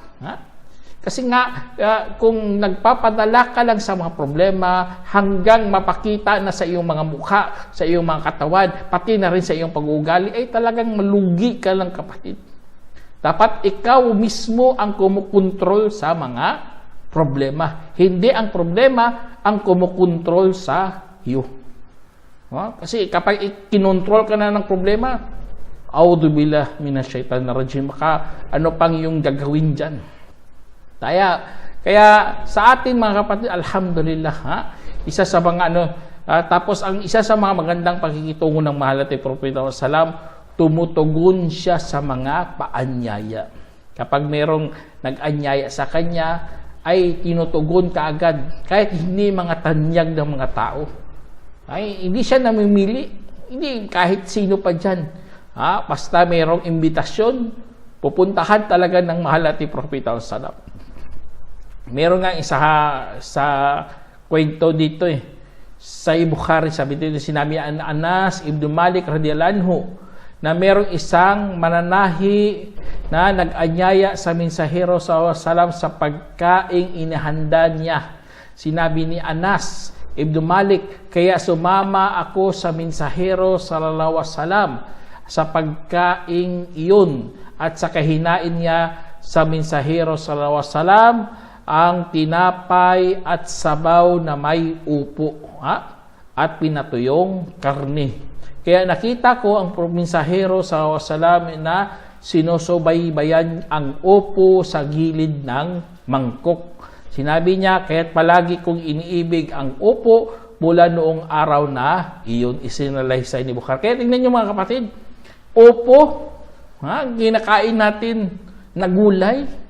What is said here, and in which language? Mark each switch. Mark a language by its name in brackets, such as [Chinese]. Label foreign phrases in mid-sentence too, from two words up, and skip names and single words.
[Filipino] Kasi nga, kung nagpapadala ka lang sa mga problema hanggang mapakita na sa iyong mga mukha, sa iyong mga katawan, pati na rin sa iyong pag-uugali, ay talagang malugi ka lang, kapatid. Dapat ikaw mismo ang kumukontrol sa mga problema. Hindi ang problema ang kumukontrol sa iyo. Kasi kapag kinontrol ka na ng problema, [Arabic] أعوذ بالله من الشيطان الرجيم, [Filipino] maka ano pang yung gagawin dyan. Kaya sa atin, mga kapatid, alhamdulillah, isa sa mga tapos ang isa sa mga magandang pakikitungo ng mahal nating Propeta Salam, tumutugon siya sa mga paanyaya. Kapag merong nag-anyaya sa kanya, ay tinutugon kaagad, kahit hindi mga tanyag ng mga tao. Ay hindi siya namimili, hindi kahit sino pa dyan. Basta merong imbitasyon, pupuntahan talaga ng mahal nating Propeta Salam. Meron nga isa sa kwento dito sa Bukhari, sabi dito, sinabi an Anas ibn Malik [Arabic] رضي الله عنه [Filipino] na merong isang mananahi na nag-anyaya sa mensahero [Arabic] صلى الله عليه وسلم [Filipino] sa pagkaing inihanda niya. Sinabi ni Anas ibn Malik, kaya sumama ako sa mensahero [Arabic] صلى الله عليه وسلم [Filipino] sa pagkaing iyon, at sa kahinain niya sa mensahero [Arabic] صلى الله عليه وسلم [Filipino] ang tinapay at sabaw na may upo at pinatuyong karne. Kaya nakita ko ang mensahero [Arabic] صلى الله عليه وسلم [Filipino] na sinusubaybayan ang upo sa gilid ng mangkok. Sinabi niya, kaya't palagi kong iniibig ang upo mula noong araw na iyon. Isinalaysay ni Bukhari. Kaya tingnan niyo, mga kapatid, upo, ginakain natin na gulay.